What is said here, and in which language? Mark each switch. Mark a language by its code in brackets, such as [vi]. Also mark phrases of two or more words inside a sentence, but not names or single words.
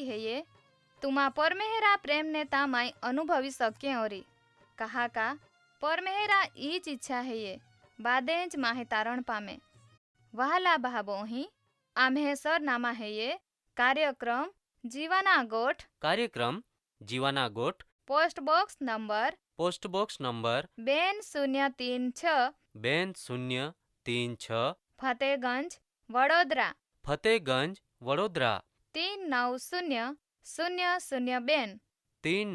[bhb] है ये तुमा परमेहरा प्रेम ने तामाई अनुभवी सके औरी कहा का परमेहरा ईच इच्छा है ये बादेंज माहे तारण पामे वहला भाबो ही आम्हे सर नामा है ये कार्यक्रम जीवाना गोठ पोस्ट बॉक्स नंबर 2036 फतेहगंज वडोदरा 390002